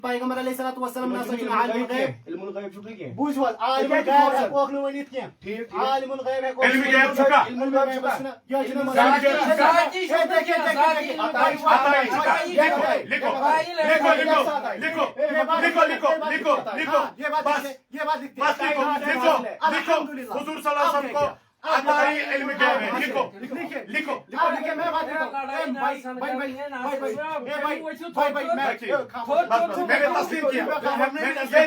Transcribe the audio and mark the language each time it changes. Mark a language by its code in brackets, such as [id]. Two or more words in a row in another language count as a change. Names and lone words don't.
[ks] پیغمبر [ar] علیہ الصلوۃ والسلام [ks] نسا چھُ عالم الغیب علم الغیب چھُ کینٛہہ بوٗزِو حظ عالم الغیب ہٮ۪کوکھ نہٕ ؤنِتھ کینٛہہ ٹھیٖک عالم الغیب ہٮ۪کوکھ علم غیب چھُ کانٛہہ علم الغیب چھُنہ یہِ چھُنہ [ur] حضور [ar] صلی اللہ علیہ وسلم [ur] کو عطائی علم غیب ہے. لکھو میں نے تسلیم کیا.